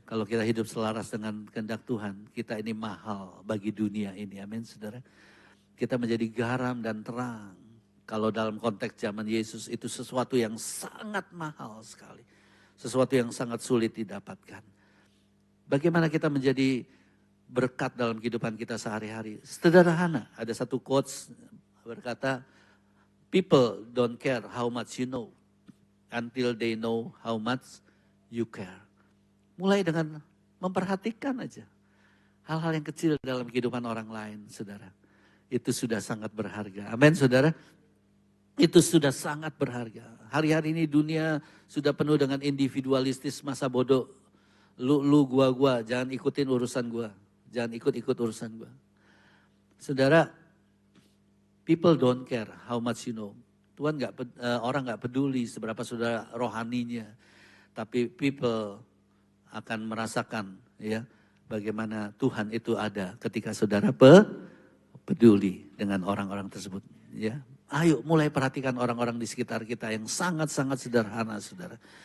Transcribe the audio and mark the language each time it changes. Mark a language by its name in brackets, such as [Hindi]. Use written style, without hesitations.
[Indonesian] Kalau kita hidup selaras dengan kehendak Tuhan, kita ini mahal bagi dunia ini. Amin saudara. Kita menjadi garam dan terang. Kalau dalam konteks zaman Yesus itu sesuatu yang sangat mahal sekali. Sesuatu yang sangat sulit didapatkan. Bagaimana kita menjadi berkat dalam kehidupan kita sehari-hari? Sederhana. Ada satu quotes berkata, [English] people don't care how much you know until they know how much you care. [Indonesian] Mulai dengan memperhatikan aja hal-hal yang kecil dalam kehidupan orang lain, saudara. Itu sudah sangat berharga. Amin, saudara. Itu sudah sangat berharga. Hari-hari ini dunia sudah penuh dengan individualistis masa bodoh. Lu, gua, jangan ikutin urusan gua. Jangan ikut-ikut urusan gua. Saudara, [English] people don't care how much you know. [Indonesian] Tuhan orang nggak peduli seberapa saudara rohaninya, tapi people akan merasakan ya bagaimana Tuhan itu ada ketika saudara peduli dengan orang-orang tersebut. Ya, ayo mulai perhatikan orang-orang di sekitar kita yang sangat-sangat sederhana, saudara.